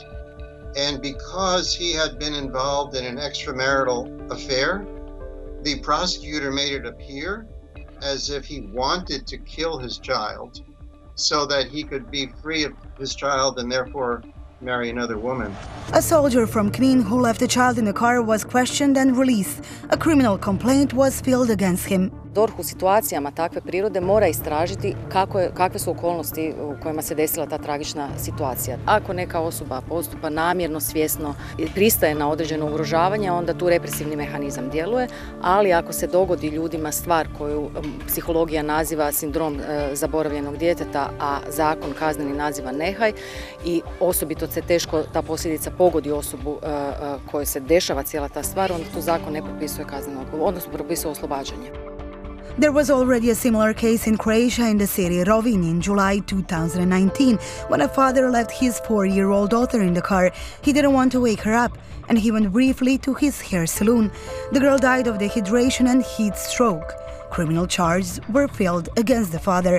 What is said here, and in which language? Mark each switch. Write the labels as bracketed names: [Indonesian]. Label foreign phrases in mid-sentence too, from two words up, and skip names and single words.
[English] And because he had been involved in an extramarital affair, the prosecutor made it appear as if he wanted to kill his child so that he could be free of his child and therefore marry another woman. A soldier from Knin who left a child in the car was questioned and released. A criminal complaint was filed against him. [Croatian] DORH u situacijama takve prirode mora istražiti kakve su okolnosti u kojima se desila ta tragična situacija. Ako neka osoba postupa namjerno, svjesno i pristaje na određeno ugrožavanje, onda tu represivni mehanizam djeluje, ali ako se dogodi ljudima stvar koju psihologija naziva sindrom zaboravljenog djeteta, a zakon kazneni naziva nehaj, i osobito se teško ta posljedica pogodi osobu kojoj se dešava cijela ta stvar, onda tu zakon ne propisuje kaznenu odgovornost, odnosno propisuje oslobađanje. [English] There was already a similar case in Croatia in the city Rovinj in July 2019 when a father left his 4-year-old daughter in the car. He didn't want to wake her up and he went briefly to his hair salon. The girl died of dehydration and heat stroke. Criminal charges were filed against the father.